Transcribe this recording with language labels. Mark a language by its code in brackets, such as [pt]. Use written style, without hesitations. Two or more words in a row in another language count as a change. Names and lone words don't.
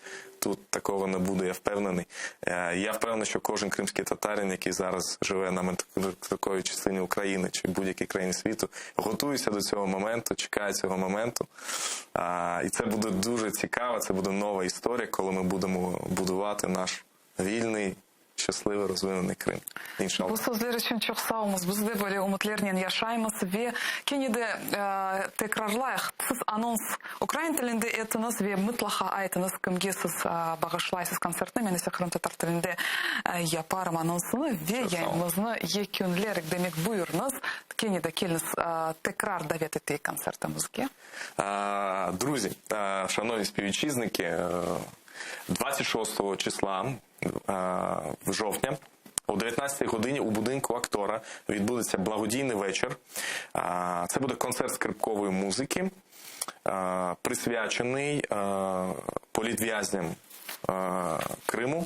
[uk] Тут такого не буде, я впевнений. Я впевнений, що кожен кримський татарин, який зараз живе на такої частині України чи будь-якій країні світу, готується до цього моменту, чекає цього моменту. І це буде дуже цікаво, це буде нова історія, коли ми будемо будувати наш вільний, щасливий, розвинений Крим. [crh] Bu sözler için çok sağ olunuz. Biz de böyle umutlarla yaşayımız ve kenide tekrarlayıq. Siz anons Ukrayn tilinde etiniz ve mutlaka aytınız kimge siz bağışlayısız konsertini. Ben ise Kırım Tatar tilinde yaparım anonsunu ve yayınımızını yekünlerik demek buyurunuz. Kenide keliniz tekrar davet ettiği konsertimizge. [uk] Друзі, шановні співвітчизники, 26 числа в жовтня о 19-й годині у будинку актора відбудеться благодійний вечір. Це буде концерт скрипкової музики, присвячений політв'язням Криму.